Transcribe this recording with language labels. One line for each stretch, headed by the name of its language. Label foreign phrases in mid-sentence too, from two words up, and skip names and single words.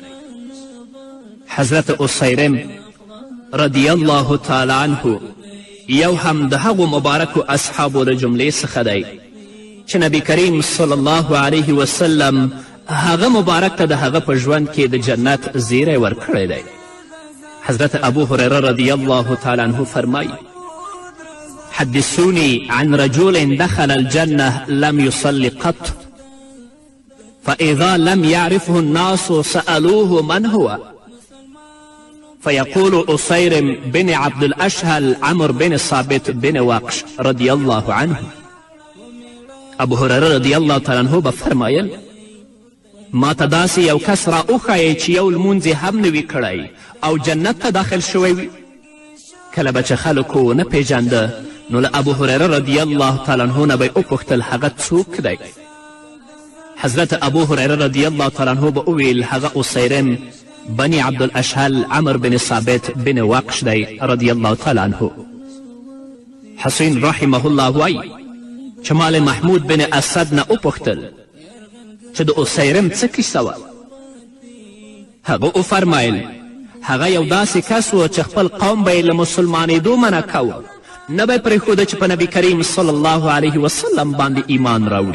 Pashto: حضرت اسیرم
Arabic: رضی الله تعالی عنه
Pashto: یو هم د هغو مبارکو اصحابو د جملې څخه دی چې نبی کریم
Arabic: صلی الله علیه وسلم
Pashto: هغه مبارک ته د هغه په ژوند کې د جنت زیری ورکړی دی.
Arabic: حضرت ابو هریره رضی الله تعالی عنه فرمایي حدثوني عن رجل دخل الجنة لم يصل قط فإذا لم يعرفه الناس سألوه من هو فيقول أسيرم بن عبد الأشهل عمرو بن ثابت بن واقش رضي الله عنه.
Pashto: ابو هريره
Arabic: رضی الله تعالی عنه
Pashto: به فرمایل ما ته داسې یو کس را وښایئ چې یو لمونځ یې هم نه وي کړی او جنت ته داخل شوی وي. کله به چې خلکو ونه پیژانده نو له ابو هریره
Arabic: رضی الله تعالی عنه
Pashto: نه به یې وپوښتل هغه څوک دی. حضرت ابو هریره
Arabic: رضی الله تعالی عنه
Pashto: به وویل هغه اسیرم بني عبد الاشهل عمرو بن ثابت بن واقش دی
Arabic: رضی الله تعالی عنه.
Pashto: حسین
Arabic: رحمه الله
Pashto: وایي چې ما له محمود بن اسد نه وپوښتل چې د اسیرم څه کیسه وه. هغه وفرمایل هغه یو داسې کس و چې خپل قوم به یې له مسلمانېدو منع کوه، نه به یې پرېښوده چې په نبي کریم
Arabic: صلی الله علیه وسلم
Pashto: باندې ایمان راوړي.